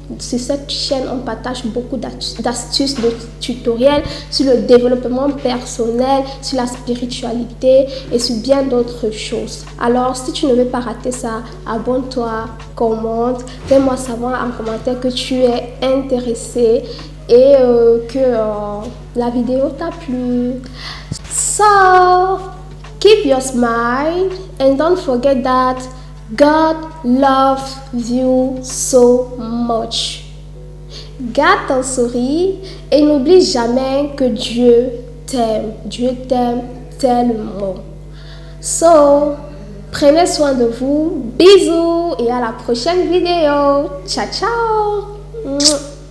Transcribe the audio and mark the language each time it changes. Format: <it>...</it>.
<fr>Sur cette chaîne, on partage beaucoup d'astuces, de tutoriels sur le développement personnel, sur la spiritualité et sur bien d'autres choses. Alors, si tu ne veux pas rater ça, abonne-toi, commente, fais-moi savoir en commentaire que tu es intéressé et que la vidéo t'a plu.</fr> <en>So, keep your smile and don't forget that God loves you so much.</en> <fr>Garde ton sourire et n'oublie jamais que Dieu t'aime. Dieu t'aime tellement. So, prenez soin de vous. Bisous et à la prochaine vidéo. Ciao, ciao.</fr>